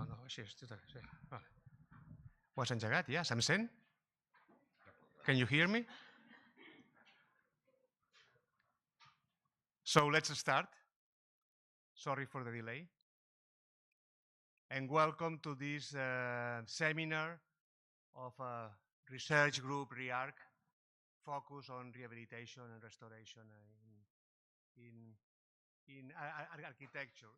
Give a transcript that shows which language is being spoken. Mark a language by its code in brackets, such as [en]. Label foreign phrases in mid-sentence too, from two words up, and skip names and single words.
[ca] Així, sí. Vale. Ho has engegat ja? Se'm sent? [en] Can you hear me? So let's start. Sorry for the delay. And welcome to this seminar of research group REAQ, focus on rehabilitation and restoration in architecture.